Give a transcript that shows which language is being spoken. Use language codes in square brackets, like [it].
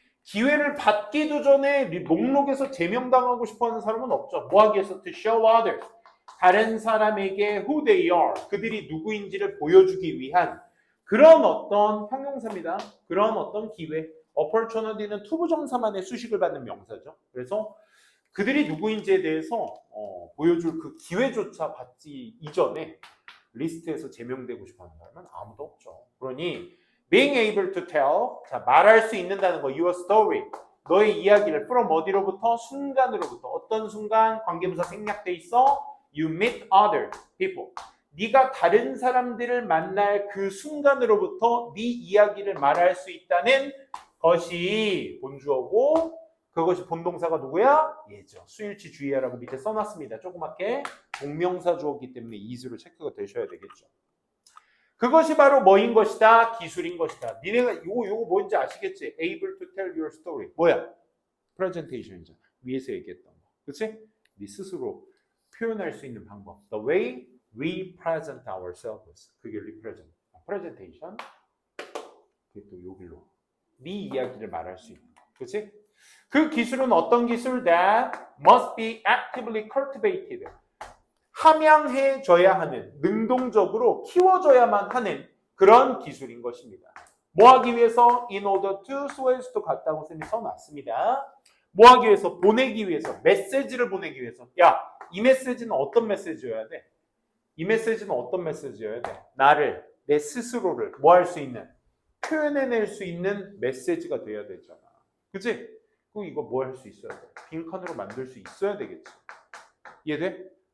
[ko] 기회를 받기도 전에 목록에서 제명당하고 싶어하는 사람은 없죠. 뭐 하기 위해서? [en] To show others. [ko] 다른 사람에게 [en] who they are. [ko] 그들이 누구인지를 보여주기 위한 그런 어떤 형용사입니다. 그런 어떤 기회. opportunity는 투부정사만의 수식을 받는 명사죠. 그래서 그들이 누구인지에 대해서 보여줄 그 기회조차 받지 이전에 리스트에서 제명되고 싶어하는 사람은 아무도 없죠. 그러니 [en] being able to tell, [ko] 자 말할 수 있는다는 거, [en] your story, [ko] 너의 이야기를 from 어디로부터? 순간으로부터. 어떤 순간? 관계부사 생략돼 있어. [en] You meet other people. [ko] 네가 다른 사람들을 만날 그 순간으로부터 네 이야기를 말할 수 있다는 것이 본주어고 그것이 본동사가 누구야? 예죠. 수일치 주의하라고 밑에 써놨습니다. 조그맣게 동명사 주어기 때문에 이수로 체크가 되셔야 되겠죠. 그것이 바로 뭐인 것이다? 기술인 것이다. 니네가 요거 뭔지 아시겠지? [en] Able to tell your story. [ko] 뭐야? Presentation이잖아. 위에서 얘기했던 거. 그치? 네 스스로 표현할 수 있는 방법. [en] The way we present ourselves. [ko] 그게 represent. presentation. 그게 또 여기로. 네 이야기를 말할 수 있는 거. 그치? 그 기술은 어떤 기술? [en] That must be actively cultivated. [ko] 함양해져야 하는, 능동적으로 키워져야만 하는 그런 기술인 것입니다. 뭐 하기 위해서? [en] In order to, so as to [ko] 같다고 쌤이 써놨습니다. 뭐 하기 위해서? 보내기 위해서, 메시지를 보내기 위해서. 야, 이 메시지는 어떤 메시지여야 돼? 이 메시지는 어떤 메시지여야 돼? 나를, 내 스스로를 뭐 할 수 있는, 표현해낼 수 있는 메시지가 돼야 되잖아. 그치? 그럼 이거 뭐 할 수 있어야 돼? 빈칸으로 만들 수 있어야 되겠지. 이해돼?